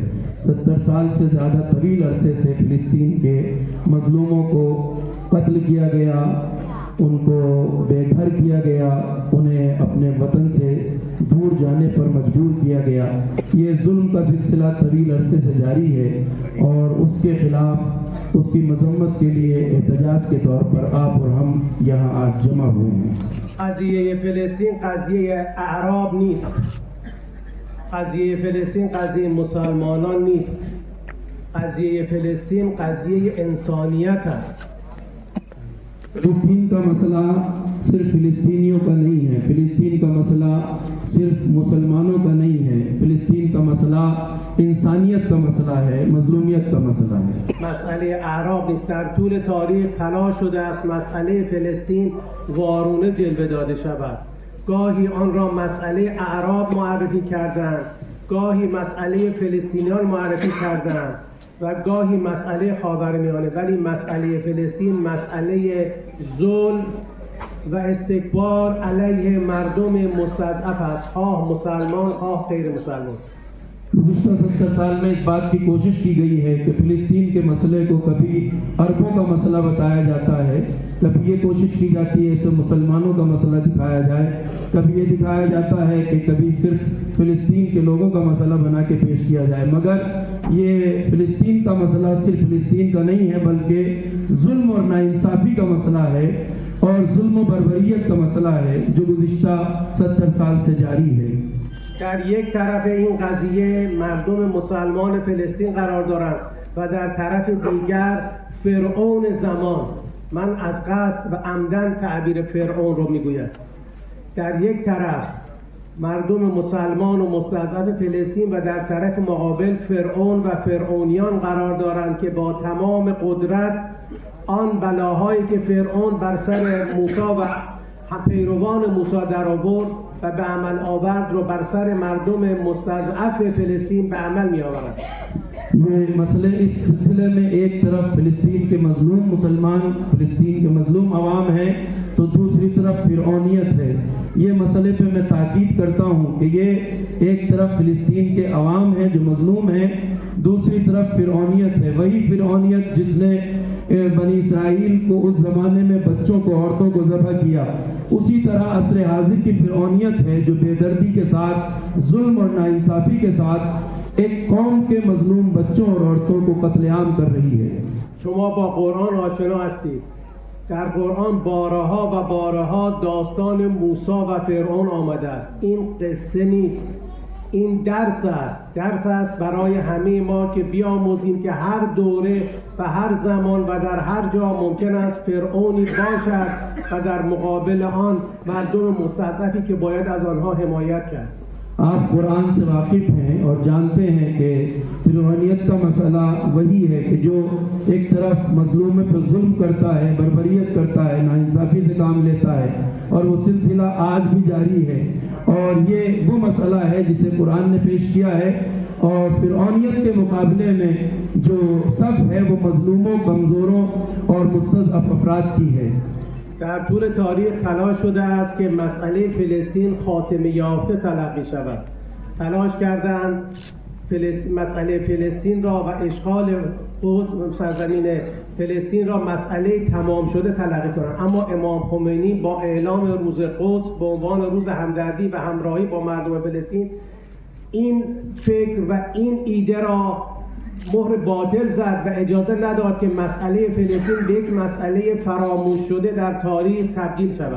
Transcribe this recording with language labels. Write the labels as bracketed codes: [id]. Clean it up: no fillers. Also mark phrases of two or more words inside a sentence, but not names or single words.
[ur] 70 سال سے زیادہ طویل عرصے سے فلسطین کے مظلوموں کو قتل کیا گیا، ان کو بے گھر کیا گیا، انہیں اپنے وطن سے دور جانے پر مجبور کیا گیا۔ یہ ظلم کا سلسلہ طویل عرصے سے جاری ہے اور اس کے خلاف، اس کی مذمت کے لیے احتجاج کے طور پر آپ اور ہم یہاں آج جمع ہوئے ہیں۔ [fa] قضیه فلسطین قضیه اعراب نیست، قضیه فلسطین قضیه مسلمانان نیست، قضیه فلسطین قضیه انسانیت است۔ [ur] فلسطین کا مسئلہ صرف فلسطینیوں کا نہیں ہے، فلسطین کا مسئلہ صرف مسلمانوں کا نہیں ہے، فلسطین کا مسئلہ انسانیت کا مسئلہ ہے، مظلومیت کا مسئلہ ہے۔ [fa] مسئله اعراب نیست. در طول تاریخ تلاش شده است مسئله فلسطین وارونه جلوه داده شود. گاهی آن را مسئله اعراب معرفی کردند، گاهی مسئله فلسطینیان معرفی کردند و گاهی مسئله خاورمیانه، ولی مسئله فلسطین مسئله ظلم و استکبار علیه مردم مستضعف است، خواه مسلمان خواه غیر مسلمان۔ [ur] گزشتہ 70 سال میں اس بات کی کوشش کی گئی ہے کہ فلسطین کے مسئلے کو کبھی عربوں کا مسئلہ بتایا جاتا ہے، کبھی یہ کوشش کی جاتی ہے اسے مسلمانوں کا مسئلہ دکھایا جائے، کبھی یہ دکھایا جاتا ہے کہ کبھی صرف فلسطین کے لوگوں کا مسئلہ بنا کے پیش کیا جائے، مگر یہ فلسطین کا مسئلہ صرف فلسطین کا نہیں ہے بلکہ ظلم اور ناانصافی کا مسئلہ ہے اور ظلم و بربریت کا مسئلہ ہے جو گزشتہ 70 سال سے جاری ہے۔ [fa] در یک طرف این قضیه مردم مسلمان فلسطین قرار دارند و در طرف دیگر فرعون زمان، من از قصد و عمدن تعبیر فرعون رو میگویم، در یک طرف مردم مسلمان و مستضعف فلسطین و در طرف مقابل فرعون و فرعونیان قرار دارند که با تمام قدرت آن بلاهایی که فرعون بر سر موسی و پیروان موسی در آورد و به عمل آورد رو بر سر مردم مستضعف فلسطین به عمل می آورد۔ [ur] یہ مسئلے اس سلسلے میں ایک طرف فلسطین کے مظلوم مسلمان، فلسطین کے مظلوم عوام ہیں تو دوسری طرف فرعونیت ہے۔ یہ مسئلے پہ میں تاکید کرتا ہوں کہ یہ ایک طرف فلسطین کے عوام ہیں جو مظلوم ہیں، دوسری طرف فرعونیت ہے، وہی فرعونیت جس نے بنی اسرائیل کو اس زمانے میں بچوں کو، عورتوں کو ذبح کیا، اسی طرح عصر حاضر کی فرعونیت ہے جو بے دردی کے ساتھ، ظلم اور ناانصافی کے ساتھ ایک قوم کے مظلوم بچوں اور عورتوں کو قتل عام کر رہی ہے۔ [fa] شما با قرآن آشنا هستید. در قرآن بارها و بارها داستان موسی و فرعون آمده است. این قصه نیست، این درس است برای همه ما که بیاموزیم که هر دوره و هر زمان و در هر جا ممکن است فرعونی باشد و در مقابل آن مردم مستضعفی که باید از آنها حمایت کرد۔ [ur] آپ قرآن سے واقف ہیں اور جانتے ہیں کہ فرعونیت کا مسئلہ وہی ہے کہ جو ایک طرف مظلوم پر ظلم کرتا ہے، بربریت کرتا ہے، ناانصافی سے کام لیتا ہے، اور وہ سلسلہ آج بھی جاری ہے، اور یہ وہ مسئلہ ہے جسے قرآن نے پیش کیا ہے، اور فرعونیت کے مقابلے میں جو صف ہے وہ مظلوموں، کمزوروں اور مستضعف افراد کی ہے۔ [fa] در طول تاریخ تلاش شده است که مسئله فلسطین خاتمه یافته تلقی شود. تلاش کردند مسئله فلسطین را و اشغال سرزمین فلسطین را مسئله تمام شده تلقی کنند، اما امام خمینی با اعلام روز قدس به عنوان روز همدردی و همراهی با مردم فلسطین این فکر و این ایده را مهر باطل زد و اجازه نداد که مسئله فلسطین به یک مسئله فراموش شده در تاریخ تبدیل شود۔